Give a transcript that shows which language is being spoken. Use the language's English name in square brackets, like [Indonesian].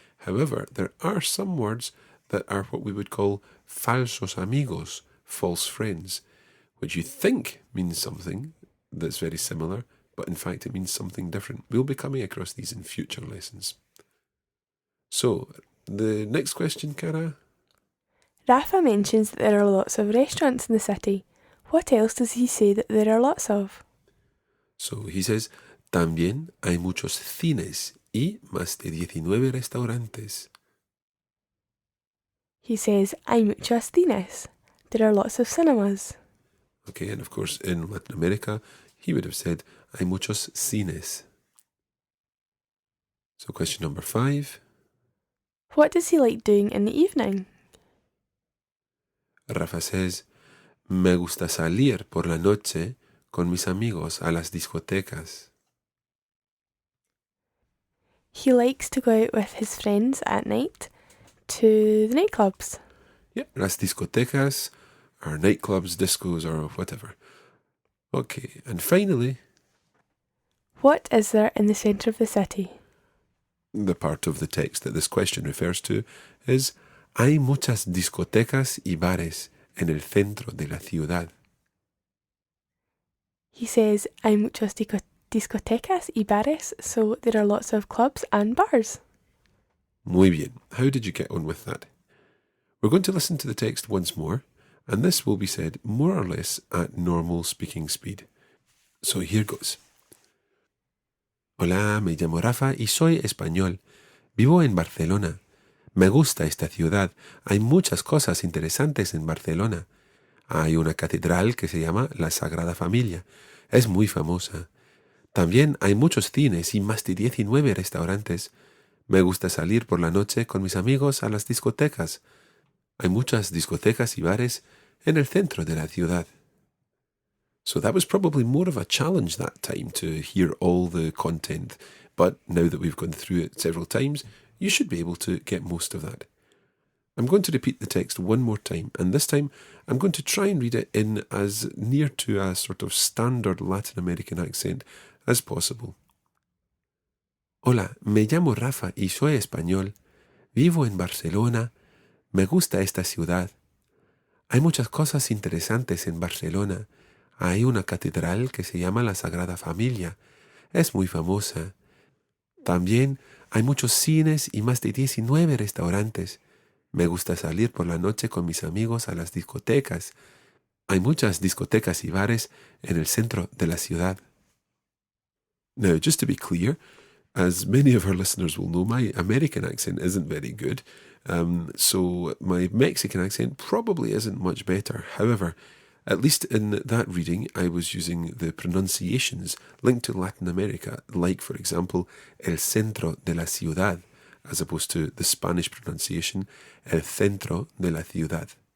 [English] However, there are some words that are what we would call [Spanish] falsos amigos, [English] false friends, which you think means something that's very similar, but in fact it means something different. We'll be coming across these in future lessons. So, the next question, Cara? Rafa mentions that there are lots of restaurants in the city. What else does he say that there are lots of? So he says, [Spanish] también hay muchos cines y más de 19 restaurantes. [English] He says, [Spanish] hay muchos cines. [English] There are lots of cinemas. Okay, and of course in Latin America, he would have said, [Spanish] hay muchos cines. [English] So question number 5. What does he like doing in the evening? Rafa says, [Spanish] me gusta salir por la noche con mis amigos a las discotecas. [English] He likes to go out with his friends at night to the nightclubs. Yeah, las discotecas are nightclubs, discos, or whatever. Okay, and finally, What is there in the centre of the city? the part of the text that this question refers to is, [Spanish] hay muchas discotecas y bares en el centro de la ciudad. [English] He says, [Spanish] hay muchas discotecas y bares, [English] so there are lots of clubs and bars. [Spanish] Muy bien. [English] How did you get on with that? We're going to listen to the text once more, and this will be said more or less at normal speaking speed. So here goes. [Spanish] Hola, me llamo Rafa y soy español. Vivo en Barcelona. Me gusta esta ciudad. Hay muchas cosas interesantes en Barcelona. Hay una catedral que se llama la Sagrada Familia. Es muy famosa. También hay muchos cines y más de 19 restaurantes. Me gusta salir por la noche con mis amigos a las discotecas. Hay muchas discotecas y bares en el centro de la ciudad. [English] So that was probably more of a challenge that time to hear all the content. But now that we've gone through it several times, you should be able to get most of that. I'm going to repeat the text one more time, and this time I'm going to try and read it in as near to a sort of standard Latin American accent as possible. [Spanish] Hola, me llamo Rafa y soy español. Vivo en Barcelona. Me gusta esta ciudad. Hay muchas cosas interesantes en Barcelona. Hay una catedral que se llama la Sagrada Familia. Es muy famosa. También hay muchos cines y más de 19 restaurantes. Me gusta salir por la noche con mis amigos a las discotecas. Hay muchas discotecas y bares en el centro de la ciudad. [English] Now, just to be clear, as many of our listeners will know, my American accent isn't very good. So my Mexican accent probably isn't much better. However, at least in that reading, I was using the pronunciations linked to Latin America, like, for example, [Spanish] el centro de la ciudad, [English] as opposed to the Spanish pronunciation, el centro de la ciudad.